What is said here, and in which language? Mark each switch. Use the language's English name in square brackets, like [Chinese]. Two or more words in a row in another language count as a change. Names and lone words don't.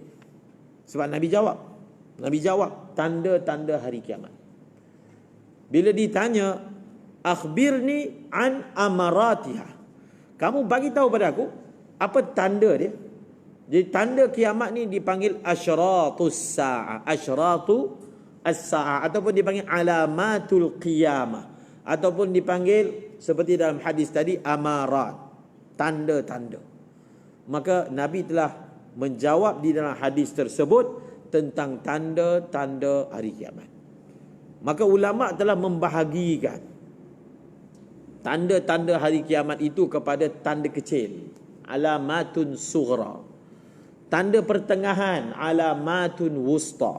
[Malay] Sebab Nabi jawab tanda-tanda hari kiamat. Bila ditanya, [Arabic] أخبرني عن أمارتها, [Malay] kamu bagi tahu pada aku apa tanda dia. Jadi tanda kiamat ni dipanggil [Arabic] أشراط الساعة, أشراط الساعة, [Malay] ataupun dipanggil [Arabic] علامة القيامة, [Malay] ataupun dipanggil seperti dalam hadis tadi amarat, tanda-tanda. Maka Nabi telah menjawab di dalam hadis tersebut tentang tanda-tanda hari kiamat. Maka ulama telah membahagikan tanda-tanda hari kiamat itu kepada tanda kecil, [Arabic] علامة صغرى, [Malay] tanda pertengahan, [Arabic] علامة وسطى.